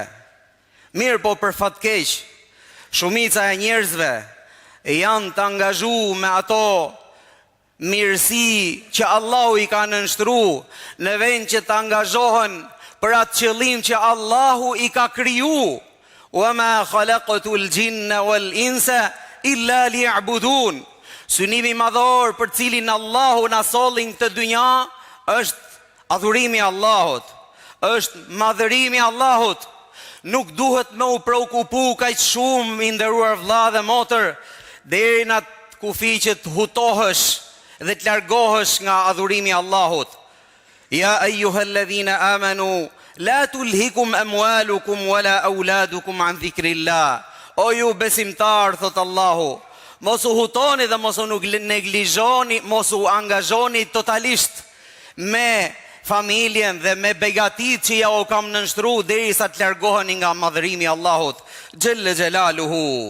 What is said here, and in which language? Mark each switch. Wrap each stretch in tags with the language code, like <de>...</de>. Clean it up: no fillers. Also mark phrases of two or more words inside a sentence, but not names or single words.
<sq>Mirë po për fatkeq, shumica e njerëzve janë të angazhu me ato mirësi që Allahu i ka nënshtru, në vend që të angazhohen për atë qëllim që Allahu i ka kriju.</sq> <ar>"وما خلقت الجن والإنس إلا ليعبدون."</ar> <sq>Synimi madhor për cilin Allahu na solli këtë dynja është adhurimi i Allahut, është madhërimi i Allahut. Nuk duhet me u preokupu kaq shumë, i nderuar vëlla dhe motër, deri në atë kufi që të hutohesh dhe të largohesh nga adhurimi i Allahut.</sq> <ar>"يا أيها الذين آمنوا لا تلهكم أموالكم ولا أولادكم عن ذكر الله."</ar> <sq>O ju besimtar, thot Allahu, mos u hutoni dhe mos u neglizhoni, mos u angazhoni totalisht me familjen dhe me begatit që ja u kam nënshtru derisa të largoheni nga madhërimi i Allahut</sq> <ar>جل جلاله.</ar>